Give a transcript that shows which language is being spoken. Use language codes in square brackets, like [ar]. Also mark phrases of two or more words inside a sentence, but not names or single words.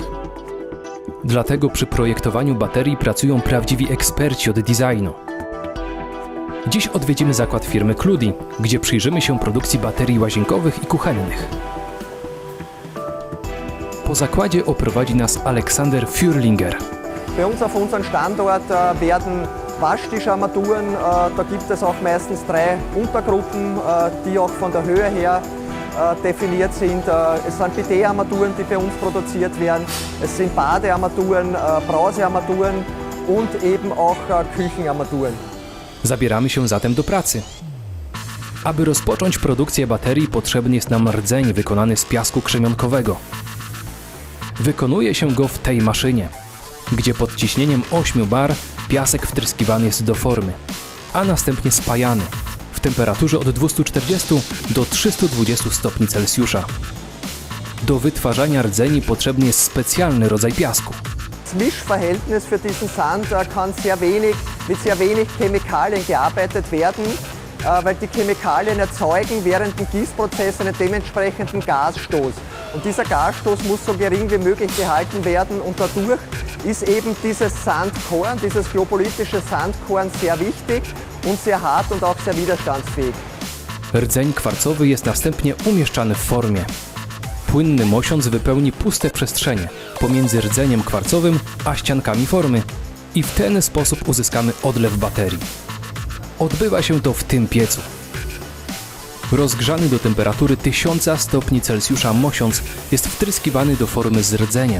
[pl] Dlatego przy projektowaniu baterii pracują prawdziwi eksperci od designu. Dziś odwiedzimy zakład firmy Cludi, gdzie przyjrzymy się produkcji baterii łazienkowych i kuchennych. Po zakładzie oprowadzi nas Alexander Fürlinger. [de] Bei uns auf unserem Standort werden Waschtischarmaturen, da gibt es auch meistens 3 Untergruppen, die auch von der Höhe her definiert sind. Es sind Bidet-Armaturen, die bei uns produziert werden. Es sind Badearmaturen, Brausearmaturen und eben auch Küchenarmaturen. [pl] Zabieramy się zatem do pracy. Aby rozpocząć produkcję baterii, potrzebny jest nam rdzeń wykonany z piasku krzemionkowego. Wykonuje się go w tej maszynie, gdzie pod ciśnieniem 8 bar piasek wtryskiwany jest do formy, a następnie spajany w temperaturze od 240 do 320 stopni Celsjusza. Do wytwarzania rdzeni potrzebny jest specjalny rodzaj piasku. [de] Das Mischverhältnis für diesen Sand kann mit sehr wenig Chemikalien gearbeitet werden, weil die Chemikalien erzeugen während dem Gießprozess einen dementsprechenden Gasstoß. Und dieser Gasstoß muss so gering wie möglich gehalten werden und dadurch ist eben dieses Sandkorn, dieses globulitische Sandkorn sehr wichtig und sehr hart und auch sehr widerstandsfähig. [pl] Rdzeń kwarcowy jest następnie umieszczany w formie. Płynny mosiąc wypełni puste przestrzenie pomiędzy rdzeniem kwarcowym a ściankami formy i w ten sposób uzyskamy odlew baterii. Odbywa się to w tym piecu. Rozgrzany do temperatury 1000 stopni Celsjusza mosiąc jest wtryskiwany do formy z rdzeniem.